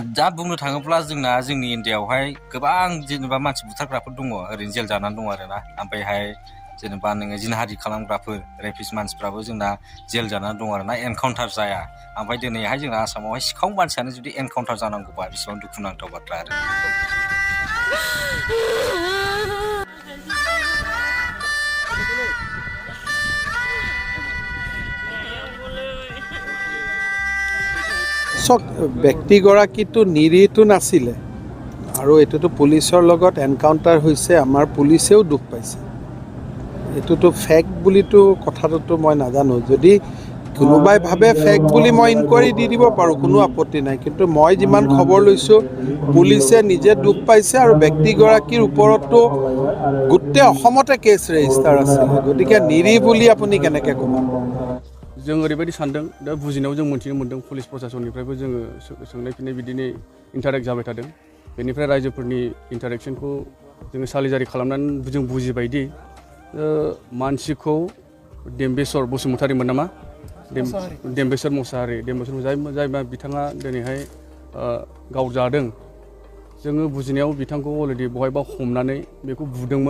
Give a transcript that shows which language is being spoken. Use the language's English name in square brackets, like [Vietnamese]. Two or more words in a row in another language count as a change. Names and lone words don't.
[Bodo] दा बुंनो थाङोब्ला जोंनि इण्डियाआवहाय गोबां जेनेबा मानसि बुथारग्राफोर दङ ओरैनो जेल जानानै दङ आरोना। ओमफ्रायहाय जेनेबा नोङो जिनाहारि खालामग्राफोर रेपिस्ट मानसिफ्राबो जोंना जेल जानानै दं आरोना एनकाउन्टार जाया। ओमफ्राय दिनैहाय जोंना आसामावहाय सिखाव मानसियानो जुदि एनकाउन्टार जानांगौबा बेसेबां दुखुनांथाव बाथ्रा आरो। [Assamese] চক ব্যক্তিগৰাকীটো নিৰীহটো নাছিলে আৰু এইটোতো পুলিচৰ লগত এনকাউণ্টাৰ হৈছে আমাৰ পুলিচেও দুখ পাইছে। এইটোতো ফেক বুলিতো কথাটোতো মই নাজানো। যদি কোনোবাই ভাবে ফেক বুলি মই ইনকুৱাৰী দি দিব পাৰোঁ কোনো আপত্তি নাই। কিন্তু মই যিমান খবৰ লৈছোঁ পুলিচে নিজে দুখ পাইছে আৰু ব্যক্তিগৰাকীৰ ওপৰতো গোটেই অসমতে কেছ ৰেজিষ্টাৰ আছিলে। গতিকে নিৰীহ বুলি আপুনি কেনেকৈ ক'ব? [Bodo] जों ओरैबायदि सानदों दा बुजिनायाव जों मोनथिनो मोनदों पुलिस प्रशासननिफ्रायबो जोङो सोंनाय फिन्नाय बिदिनो इन्टारेक्ट जाबाय थादों। बेनिफ्राय रायजोफोरनि इन्टारेक्सनखौ जोङो सालिजारि खालामनानै जों बुजिबायदि मानसिखौ देम्बेसर बसुमतारीमोन नामा देम्बेसर मोसाहारि जाय बिथाङा दिनैहाय गावजादों जोङो बुजिनायाव बिथांखौ अलरेडि बहायबा हमनानै बेखौ बुदोंमोन।